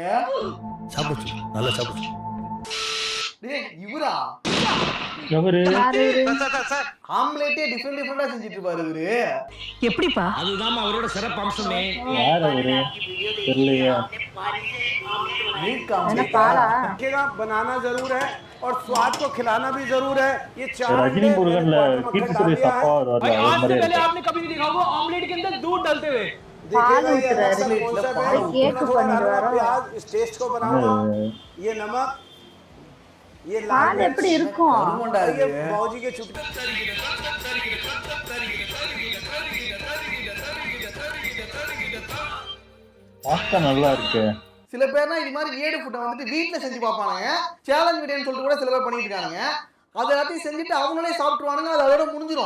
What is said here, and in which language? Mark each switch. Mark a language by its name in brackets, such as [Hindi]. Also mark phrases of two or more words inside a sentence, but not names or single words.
[Tamil] சாப்பிடுச்சு, நல்லா சாப்பிடுச்சு. டேய், இவரா எவரு? ஆம்லேட்டே டிஃபரெண்டா செஞ்சுட்டு இருப்பாரு இவரு. எப்படிப்பா? அதுதான் அவரோட சிறப்பு அம்சமே. யார் அவரு தெரியலையா? மில்க் என்ன ஆம்லேட். பாலா? [Hindi] बनाना जरूर है और स्वाद को खिलाना भी जरूर है. ये [Tamil] ரஜினி முருகன்ல கீர்த்தி சுரேஷ் அப்பா வருவார்ல, அது மாதிரி இருக்கு. [Hindi] आपने कभी नहीं देखा वो ऑमलेट के अंदर दूध डालते हुए. [Tamil] பால் ஊத்துறாரு. கேக்கு பண்ணிடுவாரோ? [Hindi] इस टेस्ट को बनाऊंगा. ये नमक, ये [Tamil] பால் எப்படி இருக்கும்? கருமண்டா இது. [Hindi] बाबूजी के चुटकी. [Tamil] பாஸ்தா நல்லா இருக்கு. சில பேர்னா இது மாதிரி வேடு ஃபுட்டை வந்துட்டு வீட்டுல செஞ்சு பார்ப்பானுங்க. சேலஞ்ச் வீடியோன்னு சொல்லிட்டு கூட சில பேர் பண்ணிட்டு இருக்காங்க. அதை எல்லாத்தையும் செஞ்சுட்டு அவங்களே சாப்பிட்டுருவானுங்க, அது அதோட முடிஞ்சிடும்.